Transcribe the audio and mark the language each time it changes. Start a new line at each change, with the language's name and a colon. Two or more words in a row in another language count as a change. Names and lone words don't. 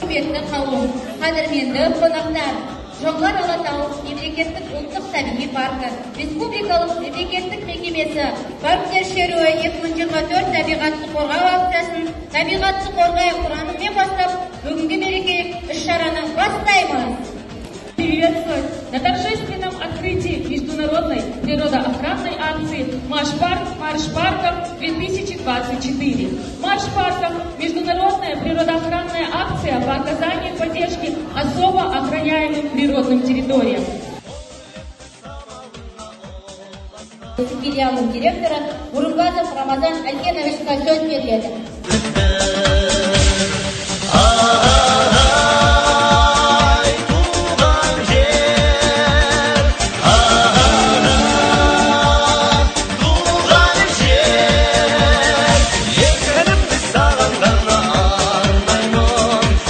Kazakh: Құрметті қауым, қадірменді қонақтар, Жоңғар Алатау мемлекеттік ұлттық табиғи паркі, республикалық мемлекеттік мекемесі, парктер шеруі екі мың жиырма төрт табиғатты қорғау акциясын, табиғатты қорғайық ұранымен бастап, бүгінгі мереке іс-шараны бастаймыз.
Russian: Приветствовать на торжественном открытии международной природоохранной акции «Марш парк, марш парков две тысячи двадцать четыре». «Марш парков» — международная природоохранная акция по оказанию поддержки особо охраняемым природным территориям.
Kazakh: Филиалының директоры Урымбазов Рамазан Алькеновичқа сөз беріледі. Ай, туған жер, ай, туған жер, еркінімді саған ғана арнаймын.